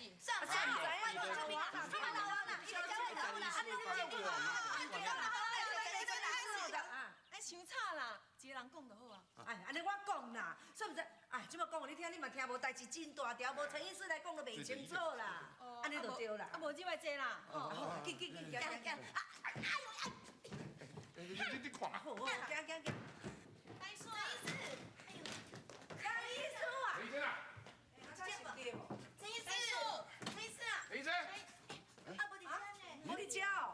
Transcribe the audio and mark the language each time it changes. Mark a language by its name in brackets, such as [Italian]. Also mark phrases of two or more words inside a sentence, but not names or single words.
[Min Nan Chinese] 伤吵啦，一个人讲就好啊。哎，安尼我讲啦，是不是？哎，即摆讲互你听，你嘛听无代志真大条，无陈医师来讲都袂清楚啦。安尼就对啦。啊，无即摆坐啦。好，紧，行。你看。好，行。陈医师，哎呦，陈医师啊！陈医生啊！陈医师啊！陈医生。啊，无你家呢？无你家哦。